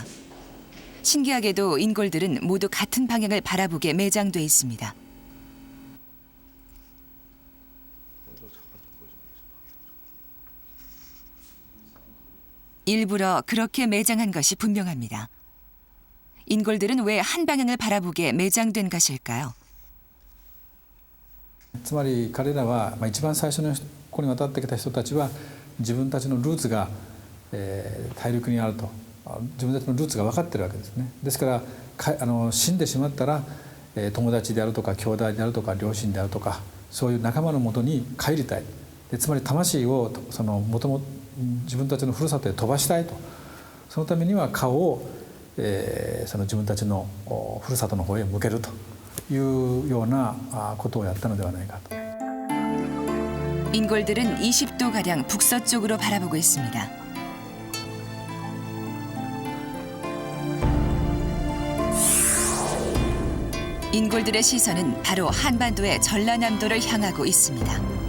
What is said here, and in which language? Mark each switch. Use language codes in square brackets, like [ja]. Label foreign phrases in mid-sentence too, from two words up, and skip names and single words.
[ko] 신기하게도 인골들은 모두 같은 방향을 바라보게 매장돼 있습니다. 일부러 그렇게 매장한 것이 분명합니다. 인골들은 왜 한 방향을 바라보게 매장된 것일까요? [ja] つまり彼らは一番最初のここに渡ってきた人たちは自分たちのルーツが大陸にあると、自分たちのルーツが分かってるわけですね。ですから死んでしまったら友達であるとか兄弟であるとか両親であるとかそういう仲間のもとに帰りたい。でつまり魂をもともと自分たちのふるさとへ飛ばしたいと。そのためには顔をその自分たちのふるさとの方へ向けるというようなことをやったのではないかと。 [ko] 인골들은 20도가량 북서쪽으로 바라보고 있습니다. 인골들의 시선은 바로 한반도의 전라남도를 향하고 있습니다.